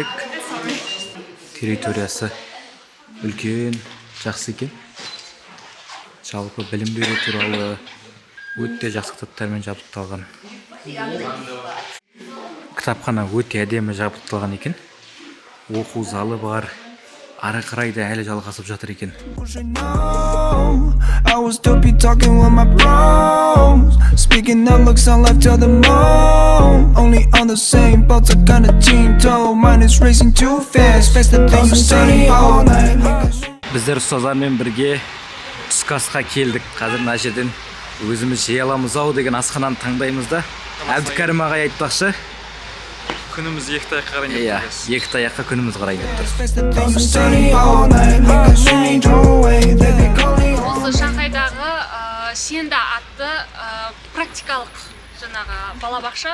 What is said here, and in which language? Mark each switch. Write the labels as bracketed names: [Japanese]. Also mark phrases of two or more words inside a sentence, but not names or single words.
[Kazakh] Территориясы үлкен, жақсы екен. Жалпы білім беру туралы өте жақсы кітаптармен жабдықталған. Кітапхана өте әдемі жабдықталған екен. Оқу залы бар. Ары қарай да әлі жалғасып жатыр екен. [English] I was dopey talking with my bros, speaking that looks on life till the moon. Only on the same boat, I got a team toe. Mine is racing too fast, faster than you study all night. [Kazakh] Біздер ұстаздармен бірге түскі асқа келдік. Қазір мына жерден өзіміз жей аламыз ау деген асхананы таңдаймыз да. Әбдікәрім ағай айтпақшы. Күніміз екі таяққа қарай Иә, екі таяққа күніміз қарай деп тұр. Осы Шанхайдағы Сенда атты практикалық жаңағы балабақша.